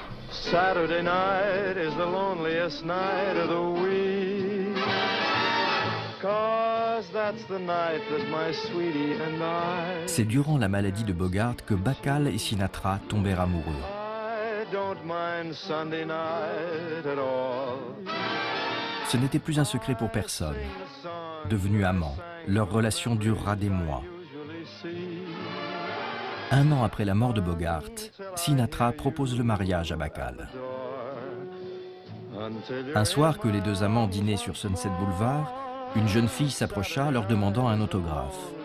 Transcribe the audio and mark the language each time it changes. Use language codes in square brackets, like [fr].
[en] Saturday night is the loneliest night of the week, 'cause that's the night that my sweetie and I. [fr] C'est durant la maladie de Bogart que Bacall et Sinatra tombèrent amoureux. [en] I don't mind Sunday night at all. [fr] Ce n'était plus un secret pour personne. Devenus amants, leur relation durera des mois. Un an après la mort de Bogart, Sinatra propose le mariage à Bacall. Un soir que les deux amants dînaient sur Sunset Boulevard, une jeune fille s'approcha leur demandant un autographe.